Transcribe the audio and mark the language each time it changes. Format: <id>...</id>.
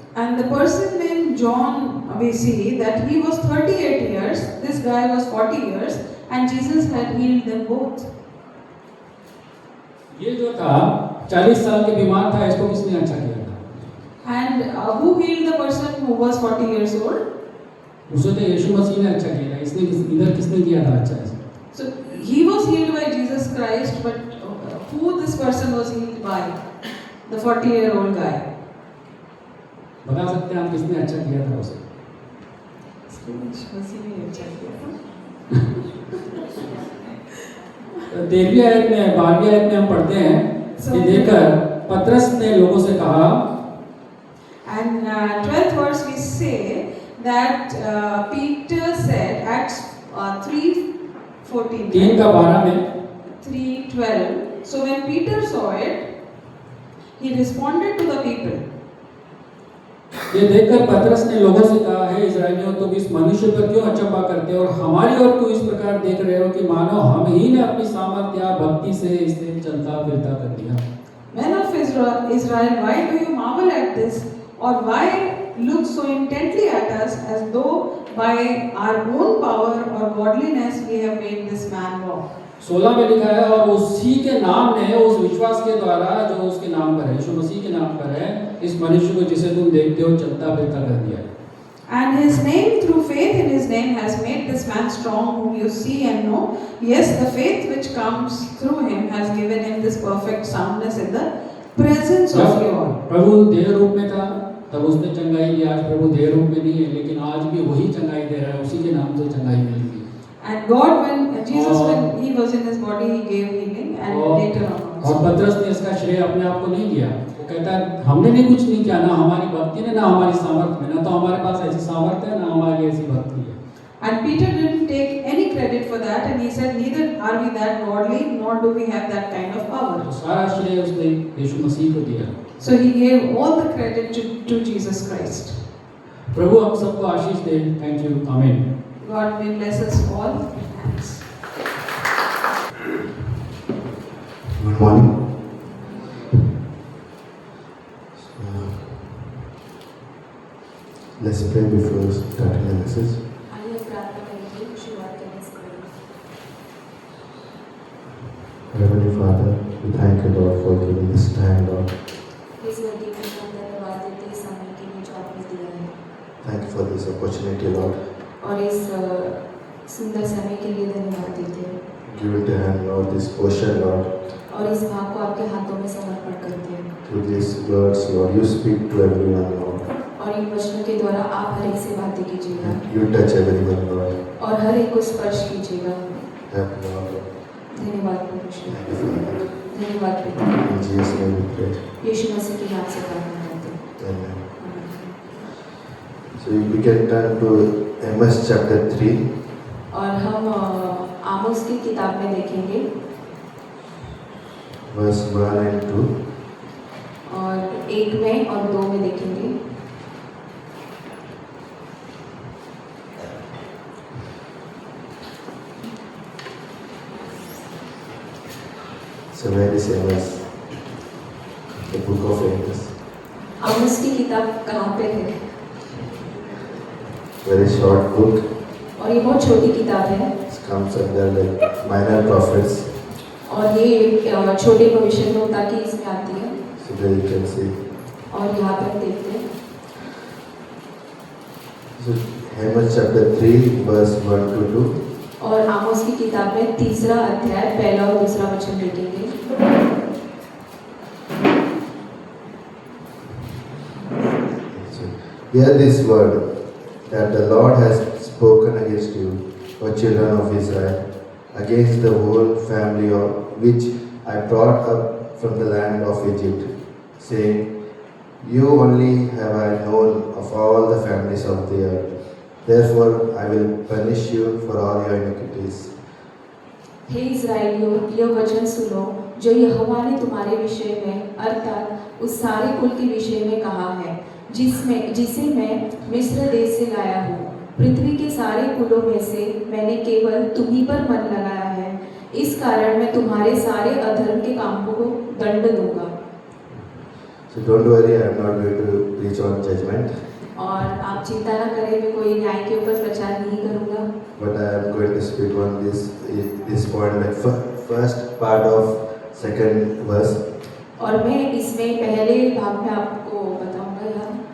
<en>And the person named John, we see that he was 38 years, this guy was 40 years, and Jesus had healed them both.</en> <hi>ये जो था 40 साल के बीमार था, इसको किसने अच्छा किया था?</hi> <en>And who healed the person who was 40 years old?</en> <hi>उसे तो यीशु मसीह ने अच्छा किया था, इधर किसने किया था अच्छा इसे?</hi> <en>So he was healed by Jesus Christ, but who this person was healed by? The 40-year-old guy.</en> <hi>बता सकते हैं आप किसने अच्छा किया था उसे? मसीह ने अच्छा किया था। 13वीं आयत में 12वीं आयत में हम पढ़ते हैं कि देखकर पतरस ने लोगों से कहा,</hi> <en>And 12th verse we say that Peter said, Acts 3:14.</en> <hi>3 का 12 में</hi> <en>3:12. So when Peter saw it, he responded to the people.</en> <hi>ये देखकर पतरस ने लोगों से कहा, हे इस्राएलियों, तुम इस मनुष्य पर क्यों अचंभा करते हो और हमारी ओर क्यों इस प्रकार देख रहे हो कि मानो हम ही ने अपनी सामर्थ्य या भक्ति से इसे चलता फिरता कर दिया?</hi> <en>Men of Israel, why do you marvel at this, or why look so intently at us as though by our own power or godliness we have made this man walk?</en> <hi>16 में लिखा है, और उसी के नाम ने, उस विश्वास के द्वारा जो उसके नाम पर है, यीशु मसीह के नाम पर है, इस मनुष्य को जिसे तुम देखते हो चलता फिरता कर दिया।</hi> <en>And his name, through faith in his name, has made this man strong, whom you see and know. Yes, the faith which comes through him has given him this perfect soundness in the presence of you all.</en> <hi>प्रभु देह रूप में था तब उसने चंगाई दी, आज प्रभु देह रूप में नहीं है, लेकिन आज भी वही चंगाई दे रहा है, उसी के नाम से चंगाई मिलेगी।</hi> <en>And God, when Jesus, when he was in his body, he gave healing, and later on.</en> <hi>और पतरस ने इसका श्रेय अपने आप को नहीं दिया, वो कहता है हमने नहीं कुछ नहीं किया, ना हमारी भक्ति ने, ना हमारी सामर्थ्य में, ना तो हमारे पास ऐसी सामर्थ्य है, ना हमारी ऐसी भक्ति है।</hi> <en>And Peter didn't take any credit for that, and he said, neither are we that godly, nor do we have that kind of power.</en> <hi>तो सारा श्रेय उसने यीशु मसीह को दिया।</hi> <en>So he gave all the credit to Jesus Christ.</en> <hi>प्रभु हम सबको आशीष दे।</hi> <en>thank you,</en> <hi>आमीन।</hi> <en>God may bless us all. Thanks. Good morning. Let's pray before starting the message.</en> <hi>आइए प्रार्थना करेंगे शुरुआत करने से पहले।</hi> <en>Heavenly Father, we thank you, Lord, for giving this time, Lord.</en> <hi>इस घड़ी में हम धन्यवाद देते हैं समय के लिए जो आपने दिया है</hi> <en>Thank you for this opportunity, Lord.</en> <hi>और इस सुंदर समय के लिए धन्यवाद देते हैं</hi> <en>Give it to hand, Lord, this portion, Lord.</en> <hi>और इस भाग को आपके हाथों में समर्पण करते हैं</hi> <en>Through these words, Lord, you speak to everyone, Lord.</en> <hi>और इन वचनों के द्वारा आप हर एक से बातें कीजिएगा</hi> <en>And you touch everyone, Lord.</en> <hi>और हर एक को स्पर्श कीजिएगा।</hi> <en>Help, Lord.</en> <hi>धन्यवाद परमेश्वर,</hi> <en>Thank you, Father.</en> <hi>धन्यवाद पिता।</hi> <en>In Jesus' name we pray.</en> <hi>यीशु मसीह के नाम से प्रार्थना करते हैं।</hi> <en>Amen.</en> <hi>आमीन।</hi> <en>So we can turn to Amos chapter 3.</en> <hi>और हम आमोस की किताब में देखेंगे</hi> <en>Verse 1 and 2.</en> <hi>और 1 में और 2 में देखेंगे।</hi> <en>So where is Amos? The book of Amos.</en> <hi>आमोस की किताब कहाँ पे है?</hi> <en>Very short book.</en> <hi>और ये बहुत छोटी किताब है</hi> <en>It comes under like minor prophets.</en> <hi>और ये छोटे भविष्यवक्ता की इसमें आती है</hi> <en>So there you can see.</en> <hi>और यहाँ पर देखते हैं</hi> <en>So Amos chapter 3 verse 1 to 2.</en> <hi>और आमोस की किताब में 3रा अध्याय पहला और दूसरा वचन देखेंगे</hi> <en>So hear this word that the Lord has spoken against you, O children of Israel, against the whole family of which I brought up from the land of Egypt, saying, you only have I known of all the families of the earth. Therefore I will punish you for all your iniquities.</en> <hi>हे इज़राइलियों, यह वचन सुनो जो यहोवा ने तुम्हारे विषय में अर्थात उस सारे कुल के विषय में कहा है जिसे मैं मिस्र देश से लाया हूँ। पृथ्वी के सारे कुलों में से मैंने केवल तुम्ही पर मन लगाया है, इस कारण मैं तुम्हारे सारे अधर्म के कामों को दंड दूंगा।</hi> <en>So don't worry, I am not going to preach on judgment,</en> <hi>और आप चिंता ना करें, मैं कोई न्याय के ऊपर प्रचार नहीं करूंगा,</hi> <en>but I am going to speak on this point, like first part of second verse,</en> <hi>और मैं इसमें पहले भाग में आपको बताऊंगा यहाँ।</hi>